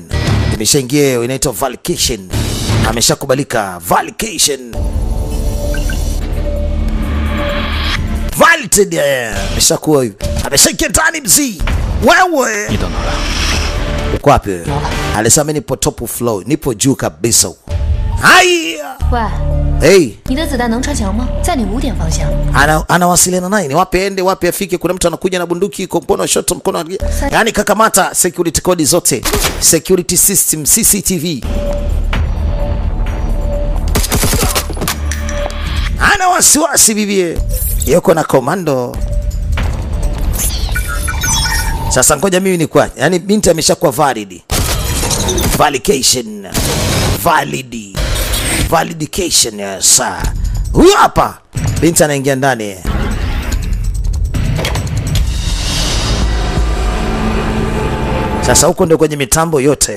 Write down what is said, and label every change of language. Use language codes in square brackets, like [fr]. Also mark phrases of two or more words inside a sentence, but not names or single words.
[sw] Imeshaingia, inaitwa validation. Ameshakubalika validation. Valid, ameshakuwa hivi. Ameshaingia ndani mzee. Wewe. Uko wapi? Alisema nipo [en] top floor, [sw] nipo juu kabisa. Haya. Hey. [zh] 你的子弹能穿墙吗？在你5点方向。 [sw] Anawasiliana naye, ni wapi ende, wapi afike. Kuna mtu anakuja na bunduki, mkono wa shot, mkono wa... Yani kakamata [en] security code [sw] zote. [en] Security system, [sw] CCTV. Ana wasiwasi bibie. Yuko na komando. Sasa ngoja mimi ni kwa, yani binti ameshakuwa valid. [en] Validation. Validation, yes. [sw] Huyu hapa. Binti anaingia ndani. Sasa huko ndio kwenye mitambo yote.